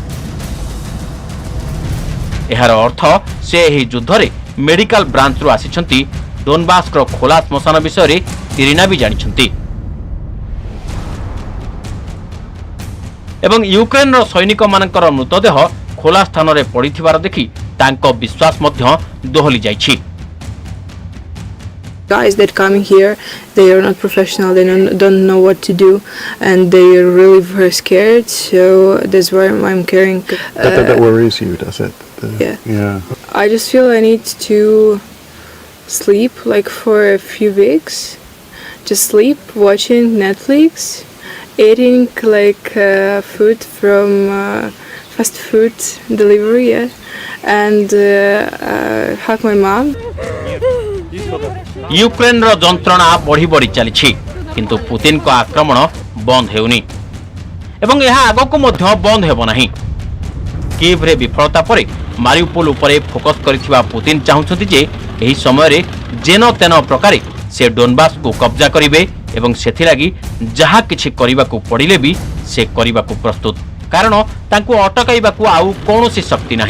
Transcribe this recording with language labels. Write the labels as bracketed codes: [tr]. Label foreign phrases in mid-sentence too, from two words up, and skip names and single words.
[or] ଏହାର ଅର୍ଥ ସେ ଏହି ଯୁଦ୍ଧରେ ମେଡିକାଲ ବ୍ରାଞ୍ଚରୁ ଆସିଛନ୍ତି। ଡୋନବାସ୍ର ଖୋଲା ଶ୍ମଶାନ ବିଷୟରେ ଇରିନା ବି ଜାଣିଛନ୍ତି ଏବଂ ୟୁକ୍ରେନର ସୈନିକମାନଙ୍କର ମୃତଦେହ ଖୋଲା ସ୍ଥାନରେ ପଡ଼ିଥିବାର ଦେଖି ତାଙ୍କ ବିଶ୍ୱାସ ମଧ୍ୟ ଦୋହଲି ଯାଇଛି। [en] Guys that come here, they are not professional, they don't know what to do, and they are really very scared, so that's why I'm carrying. That worries you, does it? Yeah. I just feel I need to sleep like for a few weeks just sleep, watching Netflix, eating like food from fast food delivery, and hug my mom. [or] ୟୁକ୍ରେନର ଯନ୍ତ୍ରଣା ବଢ଼ି ବଢ଼ି ଚାଲିଛି କିନ୍ତୁ ପୁତିନଙ୍କ ଆକ୍ରମଣ ବନ୍ଦ ହେଉନି ଏବଂ ଏହା ଆଗକୁ ମଧ୍ୟ ବନ୍ଦ ହେବ ନାହିଁ। କିଭ୍ରେ ବିଫଳତା ପରେ ମାରିଉପୋଲ ଉପରେ ଫୋକସ୍ କରିଥିବା ପୁତିନ ଚାହୁଁଛନ୍ତି ଯେ ଏହି ସମୟରେ ଯେନ ତେନ ପ୍ରକାରେ ସେ ଡୋନବାସକୁ କବ୍ଜା କରିବେ ଏବଂ ସେଥିଲାଗି ଯାହା କିଛି କରିବାକୁ ପଡ଼ିଲେ ବି ସେ କରିବାକୁ ପ୍ରସ୍ତୁତ କାରଣ ତାଙ୍କୁ ଅଟକାଇବାକୁ ଆଉ କୌଣସି ଶକ୍ତି ନାହିଁ।